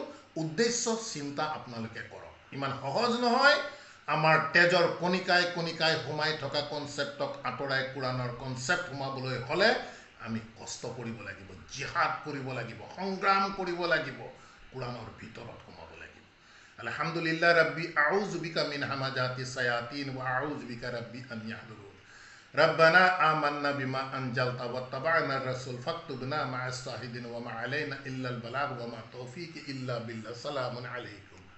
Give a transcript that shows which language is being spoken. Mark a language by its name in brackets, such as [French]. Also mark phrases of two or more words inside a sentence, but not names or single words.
[Assamese] উদ্দেশ্য চিন্তা আপোনালোকে কৰক। ইমান সহজ নহয়। আমাৰ তেজৰ কণিকাই কণিকাই সোমাই থকা কনচেপ্টক আঁতৰাই কোৰাণৰ কনচেপ্ট সোমাবলৈ হ'লে আমি কষ্ট কৰিব লাগিব, জিহাদ কৰিব লাগিব, সংগ্ৰাম কৰিব লাগিব, কোৰাণৰ ভিতৰত সোমাব লাগিব। [Arabic] الحمد لله رب أعوذ بك من همزات الشياطين وأعوذ بك رب أن يحضرون. ربنا آمنا بما أنزلت واتبعنا الرسول فاكتبنا مع الشاهدين وما علينا إلا البلاغ وما توفيق إلا بالله. السلام عليكم.